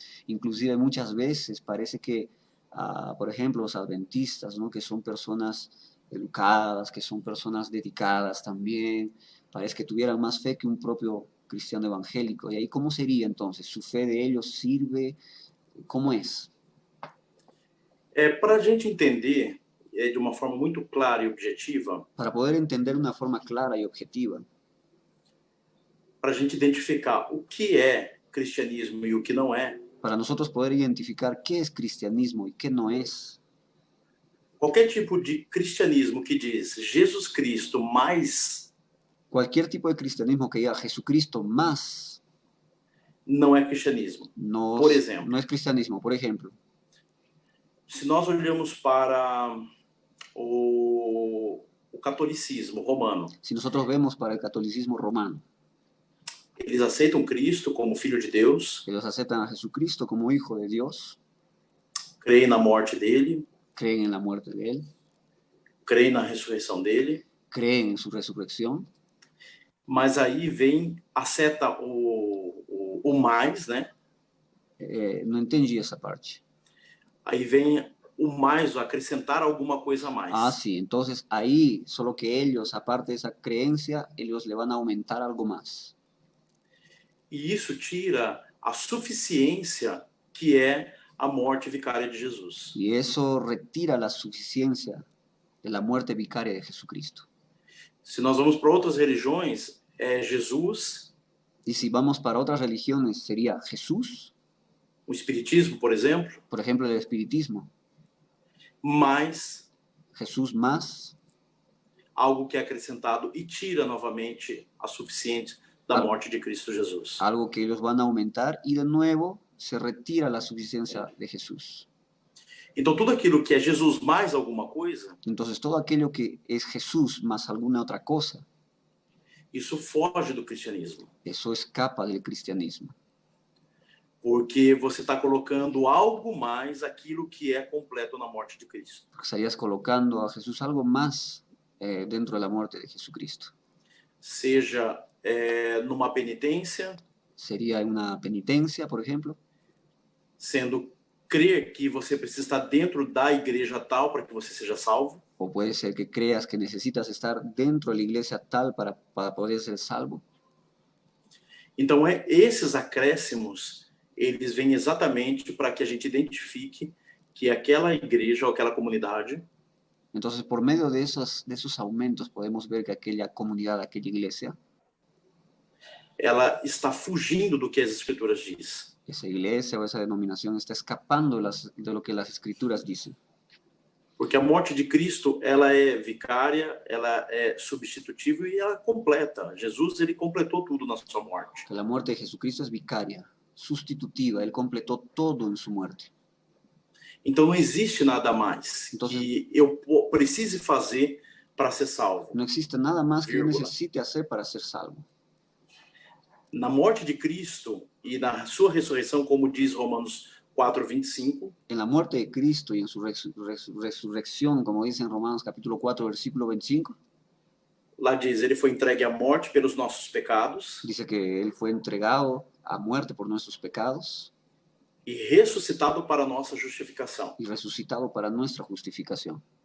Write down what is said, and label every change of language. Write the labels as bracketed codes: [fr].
[es] Inclusive muchas veces parece que, por ejemplo, los adventistas, ¿no? Que son personas educadas, que son personas dedicadas también, parece que tuvieran más fe que un propio cristiano evangélico. ¿Y ahí cómo sería entonces? ¿Su fe de ellos sirve? ¿Cómo es? [pt] Para a gente entender de uma forma muito clara e objetiva, [es] para poder entender de una forma clara y objetiva, [pt] para a gente identificar o que é cristianismo e o que não é, [es] para nosotros poder identificar qué es cristianismo y qué no es. [pt] Qualquer tipo de cristianismo que diz Jesus Cristo mais [es] Cualquier tipo de cristianismo que diga Jesucristo más [pt] não é cristianismo. Por exemplo, [es] no es cristianismo. Por ejemplo, [pt] se nós olhamos para o catolicismo romano, [es] si nosotros vemos para el catolicismo romano, [pt] eles aceitam Cristo como Filho de Deus, [es] ellos aceptan a Jesucristo como Hijo de Dios, [pt] creem na morte dele, [es] creen en la muerte de Él, [pt] creem na ressurreição dele, [es] creen en su resurrección, [pt] mas aí vem a seta, o mais, né? [es] no entendi [pt] essa parte. Aí vem o mais, o acrescentar alguma coisa a mais. [es] Ah, sí, entonces ahí, solo que ellos, aparte de esa creencia, ellos le van a aumentar algo más. [pt] E isso tira a suficiência que é a morte vicária de Jesus. [es] Y eso retira la suficiencia de la muerte vicaria de Jesucristo. [pt] Se nós vamos para outras religiões, é Jesus, [es] Y si vamos para otras religiones, sería Jesús, [pt] o Espiritismo, por exemplo, [es] por ejemplo, el espiritismo, [pt] mais [es] Jesús más [pt] algo que é acrescentado e tira novamente a suficiência da morte de Cristo Jesus. [es] algo que ellos van a aumentar y de nuevo se retira la suficiencia de Jesús. [pt] Então, tudo aquilo que é Jesus mais alguma coisa, [es] Entonces todo aquello que es Jesús más alguna otra cosa, [pt] isso foge do cristianismo. [es] eso escapa del cristianismo. [pt] Porque você está colocando algo mais aquilo que é completo na morte de Cristo. [es] Porque estarías colocando a Jesús algo más dentro de la muerte de Jesucristo. [pt] Seja numa penitência, [es] Sería una penitencia, por ejemplo, [pt] sendo crer que você precisa estar dentro da igreja tal para que você seja salvo, [es] o puede ser que creas que necesitas estar dentro de la iglesia tal para poder ser salvo. [pt] Então, esses acréscimos, eles vêm exatamente para que a gente identifique que aquela igreja ou aquela comunidade [es] Entonces, por medio de esos aumentos, podemos ver que aquella comunidad, aquella iglesia, [pt] ela está fugindo do que as escrituras diz. [es] esa iglesia o esa denominación está escapando de lo que las escrituras dicen. [pt] Porque a morte de Cristo, ela é vicária, ela é substitutiva e ela completa. Jesus, ele completou tudo na sua morte. [es] Que la muerte de Jesucristo es vicaria, sustitutiva, Él completó todo en su muerte. [pt] Então não existe nada mais que eu precise fazer para ser salvo. [es] No existe nada más que yo necesite hacer para ser salvo. [pt] Na morte de Cristo e na sua ressurreição, como diz Romanos 4:25, [es] en la muerte de Cristo y en su resurrección, como dice en Romanos capítulo 4, versículo 25, [pt] lá diz, ele foi entregue à morte pelos nossos pecados. [es] Dice que Él fue entregado a muerte por nuestros pecados. [pt] E ressuscitado para a nossa justificação. [es] Y resucitado para nuestra justificación.